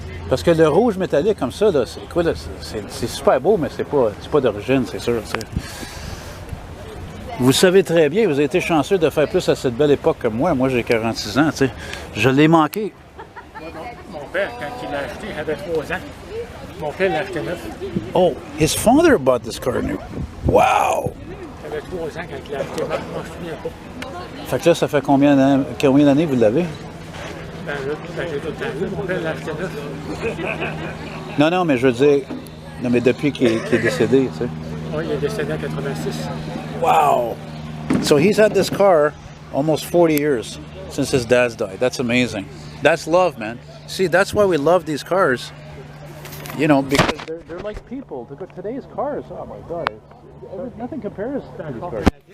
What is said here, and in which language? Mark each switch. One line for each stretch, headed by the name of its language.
French: Parce que le rouge métallique comme ça, c'est quoi? C'est super beau, mais c'est pas d'origine, c'est sûr. T'sais. Vous savez très bien, vous avez été chanceux de faire plus à cette belle époque que moi. Moi, j'ai 46 ans. T'sais. Je l'ai manqué. Mon père, quand il l'a acheté, il avait 3 ans. Mon père l'a acheté neuf.
English: Oh, his father bought this car new. Wow!
French: Il avait 3 ans quand il l'a acheté. Moi, je me souviens pas. Fait que là, ça fait combien d'années vous l'avez? Ben là, j'ai tout le temps vu. Mon père l'a acheté neuf. Non, mais je veux dire... Non, mais depuis qu'il est décédé, tu sais. Oui, il est décédé en 86.
English: Wow! So he's had this car almost 40 years since his dad's died. That's amazing. That's love, man. See, that's why we love these cars. You know, because they're like people. Today's cars, oh my God, nothing compares to these cars.